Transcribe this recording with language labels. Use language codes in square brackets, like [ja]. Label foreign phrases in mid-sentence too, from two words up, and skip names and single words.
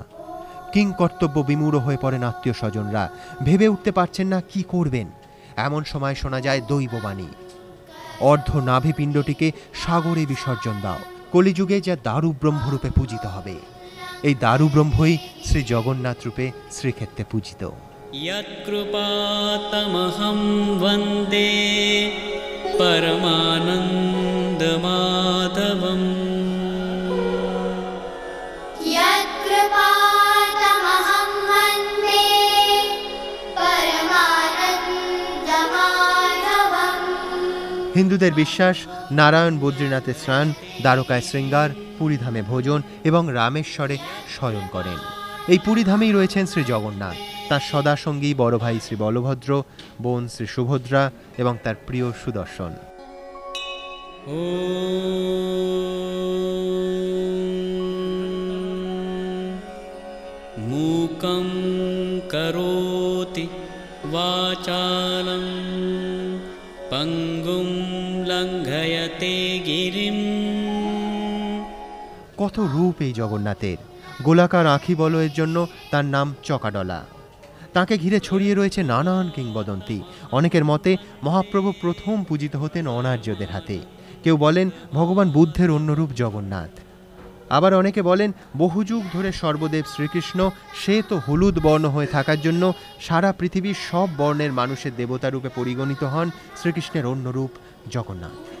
[bn] কিং কর্তব্য বিমূঢ় হয়ে পড়েন আত্মীয় স্বজনরা, ভেবে উঠতে পারছেন না কি করবেন। এমন সময় শোনা যায় দৈববাণী, অর্ধ নাভিপিণ্ডটিকে সাগরে বিসর্জন দাও, কলিযুগে যা দারু ব্রহ্মরূপে পূজিত হবে। এই দারু ব্রহ্মই শ্রী জগন্নাথ রূপে শ্রীক্ষেত্রে পূজিত। [sa] यत्कृपातमहं वन्दे परमानन्दमाधवम्। यत्कृपातमहं वन्दे परमानन्दमाधवम्। [bn] হিন্দুদের বিশ্বাস, নারায়ণ বদ্রীনাথে স্নান, দ্বারকায় শৃঙ্গার, পুরীধামে ভোজন এবং রামেশ্বরে শয়ন করেন। এই পুরীধামেই রয়েছেন শ্রী জগন্নাথ, তার সদাসঙ্গী বড় ভাই শ্রী বলভদ্র, বোন শ্রী সুভদ্রা এবং তার প্রিয় সুদর্শন। [sa] मूकं करोति वाचालं पङ्गुं लङ्घयते गिरिं। [bn] কত রূপ এই জগন্নাথের। গোলাকার আঁখি বলয়ের জন্য তার নাম চকাডলা। তাকে ঘিরে ছড়িয়ে রয়েছে নানান কিংবদন্তি। অনেকের মতে মহাপ্রভু প্রথম পূজিত হতেন অনার্যদের হাতে। কেউ বলেন ভগবান বুদ্ধের অন্য রূপ জগন্নাথ। আবার অনেকে বলেন বহু যুগ ধরে সর্বদেব শ্রীকৃষ্ণ, সে তো হলুদ বর্ণ হয়ে থাকার জন্য সারা পৃথিবীর সব বর্ণের মানুষের দেবতা রূপে পরিগণিত হন শ্রীকৃষ্ণের অন্য রূপ জগন্নাথ।